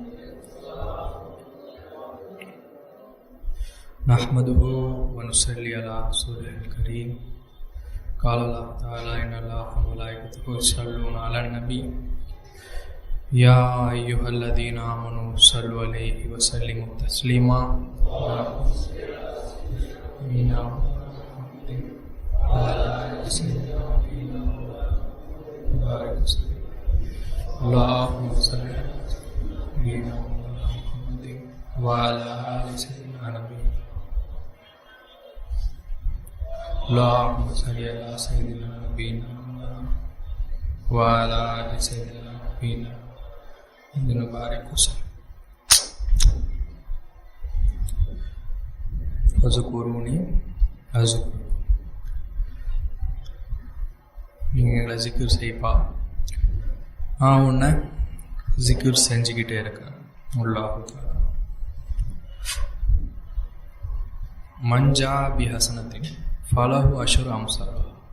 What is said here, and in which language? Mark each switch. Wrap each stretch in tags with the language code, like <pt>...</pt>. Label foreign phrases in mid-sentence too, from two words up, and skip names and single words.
<ar>نحمده ونصلي على رسوله الكريم. قال الله تعالى إن الله وملائكته يصلون على النبي يا أيها الذين آمنوا صلوا عليه وسلموا تسليما. اللهم صل على سيدنا محمد وعلى آل سيدنا نبينا. اللهم صل على سيدنا نبينا وعلى آل سيدنا نبينا بارك وسلم. فاذكروني أذكركم.</ar> <ta>நீங்கள் எங்களை ஜிக்ர் செய்ப்பா, நான் உன்னை ஜிக்ர் செஞ்சுக்கிட்டே இருக்கேன்.</ta> <ar>الله من جاء بالحسنة فله عشر أمثالها.</ar>